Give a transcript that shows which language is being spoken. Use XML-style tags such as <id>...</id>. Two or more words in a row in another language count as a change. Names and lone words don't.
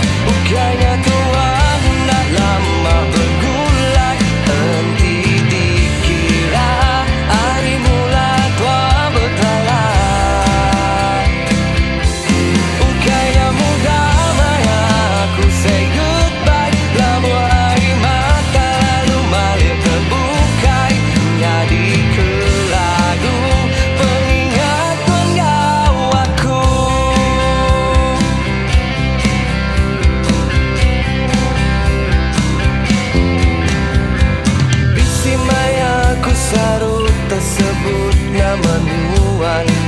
<iba>Ukainya tuan nak lama bergulai. Enti dikira hari mula tua bertalai. Ukainya mudah maya aku</iba> <en>say goodbye.</en> <iba>Lamu hari mata lalu malir terbukai. Jadi keladu pengingatan ngawaku. Bisi maya ku sarut tersebut nama nuan.</iba>